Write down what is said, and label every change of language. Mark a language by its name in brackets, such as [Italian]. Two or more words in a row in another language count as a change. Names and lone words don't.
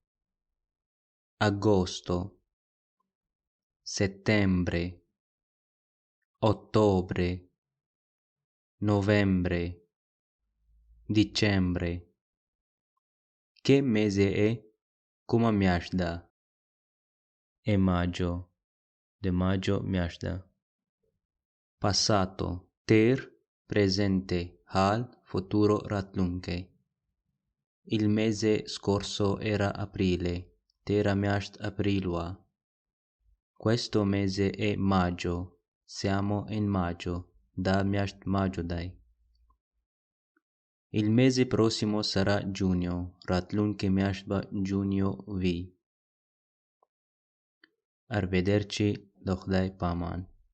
[Italian] agosto, settembre, ottobre, novembre, dicembre. Che mese è? Come [Pashto] میاشت ده؟ [Italian] È maggio. De maggio [Pashto] میاشت ده. [Italian] Passato, تیر. Presente, حال. Futuro, راتلونکی. Il mese scorso era aprile. [Pashto] تیره میاشت اپریل وه. [Italian] Questo mese è maggio. Siamo in maggio. [Pashto] دا میاشت ماجو دی. [Italian] Il mese prossimo sarà giugno. [Pashto] راتلونکې میاشت به جونیو وي. Arrivederci. د خدای پامان.